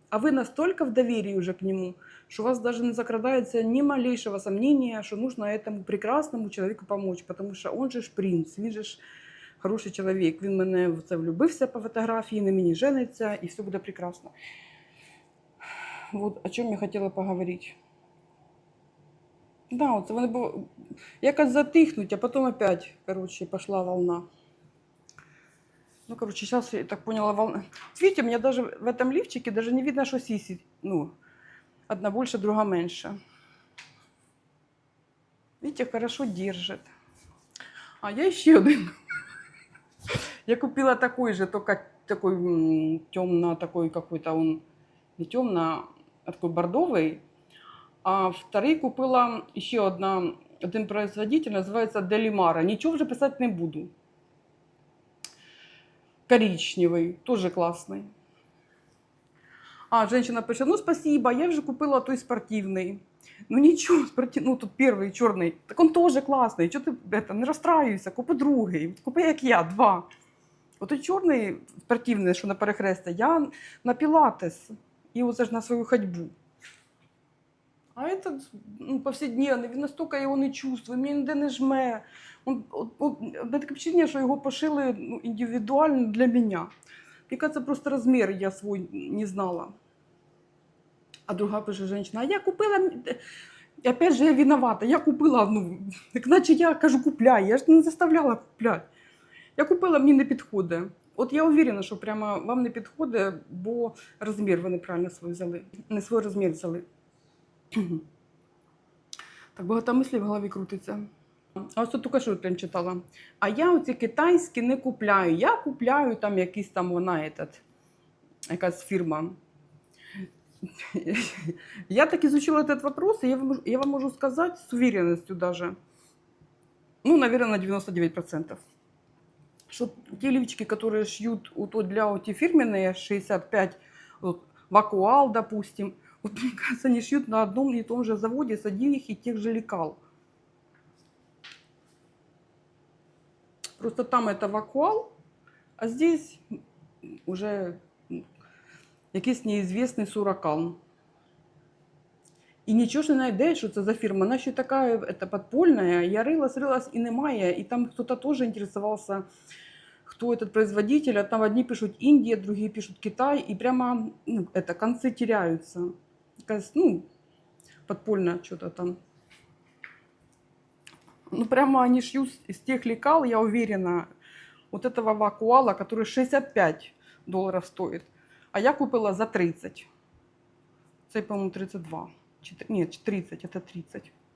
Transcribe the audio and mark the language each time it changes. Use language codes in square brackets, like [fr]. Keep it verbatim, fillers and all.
[uk] А ви настільки в довірі вже к нему, що у вас навіть не закрадається [ru] ні малейшого сомнения, [uk] що [ru] нужно этому прекрасному [uk] чоловіку помочь, тому що він же ж принц, він же ж хороший чоловік. Він мене в це влюбився по фотографії, на мені жениться, і все буде прекрасно. Вот о чому я хотіла поговорити. Да, оце вони бу- якось затихнуть, а потім опять, коротше, пішла волна. [ru] Ну, короче, сейчас я так поняла волна. Видите, у меня даже в этом лифчике даже не видно, что сиси. Ну, одна больше, друга меньше. Видите, хорошо держит. А я еще один. Я купила такой же, только такой темно, такой какой-то он не темно, а такой бордовый. А второй купила еще одна, один производитель, называется Делимара. Ничего уже писать не буду. Коричневый, тоже классный. А, женщина пишет, ну спасибо, я уже купила той спортивный. Ну ничего, спорти... ну тут первый черный, так он тоже классный, что ты это, [uk] не розстраюйся, купи другий, купи як я, два. От той чорний спортивний, що на перехрестя, я на пілатес і оце ж на свою ходьбу. А этот ну, повседневний, він настільки його не чувствує, він ніде не жме. Он, от, от, мене таке впечатлення, що його пошили ну, індивідуально для мене. Мені кажется, просто розмір я свій не знала. А друга пише жінка, а я купила. м- д- І опять же, [ru] я виновата, [uk] я купила, ну, так наче я кажу, купляй, я ж не заставляла купляти. Я купила, мені не підходить. От [ru] я уверена, [uk] що прямо вам не підходить, бо розмір ви неправильно свій взяли. Не свій розмір взяли. Так багато мислів в голові крутиться. А ось тут тільки що я прям читала. А я оці китайські не купляю. Я купляю там якийсь там вона, этот, якась фірма. [ru] Я так изучила этот вопрос, и я вам, я вам могу сказать с уверенностью даже, ну, наверное, на девяносто девять процентов, что те лифчики, которые шьют [uk] у то для оти [ru] фирменные шестьдесят пять, вот, Вакуал, допустим, вот, мне кажется, они шьют на одном и том же заводе с одних и тех же лекал. Просто там это Вакуал, а здесь уже м, [uk] якийсь [ru] неизвестный суракан. [uk] І нічого ж не знайдеш, що це за фірма. Вона ще така это, подпольна. Я рилась, рилась і немає. І там хтось теж інтересувався, хто этот производитель. А там одні пишуть Індія, другі пишуть Китай. І прямо ну, это, конці теряються. Якась, ну, подпольна що-то там. [ru] Ну, прямо они шьют из тех лекал, я уверена, вот этого вакуала, который шестьдесят пять долларов стоит. А я купила за тридцать. [uk] Це, [ru] по-моему, тридцать два. Чет- Нет, тридцать, это тридцать.